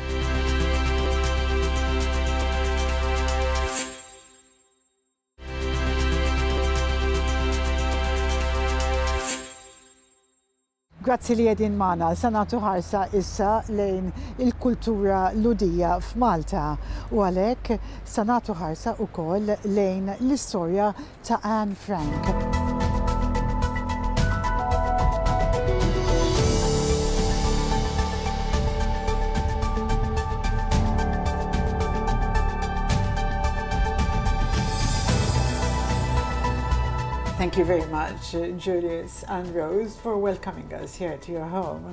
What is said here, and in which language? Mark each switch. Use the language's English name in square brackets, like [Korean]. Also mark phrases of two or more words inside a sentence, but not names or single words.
[Maltese] Grazzi li jedin maħna, sanatu ħarsa issa lejn il-kultura Lhudija f'Malta u għalek sanatu ħarsa u koll lejn l-istorja ta' Anne Frank. [English] Thank you very much, Julius and Rose, for welcoming us here to your home.